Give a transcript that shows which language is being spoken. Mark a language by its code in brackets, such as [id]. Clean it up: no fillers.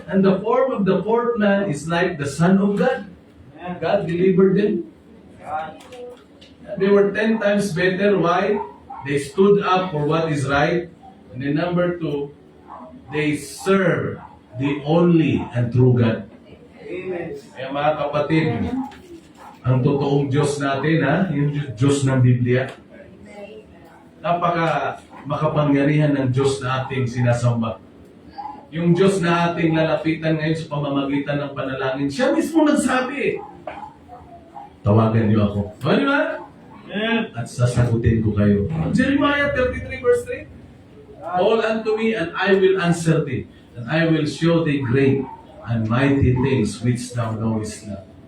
[en] And the form of the fourth man is like the Son of God. God delivered them. They were 10 times better. Why? They stood up for what is right. And then number 2, they serve the only and true God. [tl] Kaya mga kapatid, ang totoong Diyos natin, yung Diyos ng Biblia, napaka makapangyarihan ng Diyos na ating sinasamba. Yung Diyos na ating lalapitan ngayon sa pamamagitan ng panalangin, siya mismo nagsabi, tawagan niyo ako. Di ba? Amen. At sasagutin ko kayo. [en] Jeremiah 33 verse 3, Call unto me and I will answer thee, and I will show thee great and mighty things which thou knowest not.